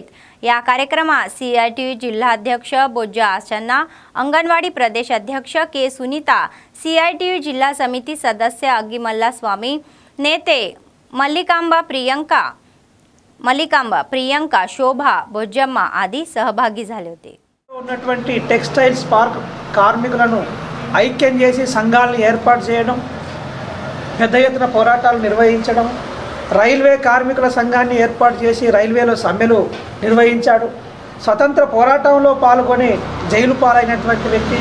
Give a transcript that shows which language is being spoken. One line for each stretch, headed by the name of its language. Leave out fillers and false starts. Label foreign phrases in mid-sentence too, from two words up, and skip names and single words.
Marathi: या कार्यक्रमात CITU जिल्हाध्यक्ष बोज्जा आशन्ना, अंगणवाडी प्रदेश अध्यक्ष K सुनीता, CITU जिल्हा समिती सदस्य अग्गिमल्ला स्वामी, नेते मल्लिकांबा प्रियंका, शोभा बोज्जम्मा आदी सहभागी झाले होते.
Telugu: ఉన్నటువంటి
English: textiles park
Telugu: కార్మికులను ఐక్యం చేసి సంఘాలను ఏర్పాటు చేయడం, పెద్ద ఎత్తున పోరాటాలు నిర్వహించడం, రైల్వే కార్మికుల సంఘాన్ని ఏర్పాటు చేసి రైల్వేలో సమ్మెలు నిర్వహించాడు. స్వతంత్ర పోరాటంలో పాల్గొని జైలు పాలైనటువంటి వ్యక్తి.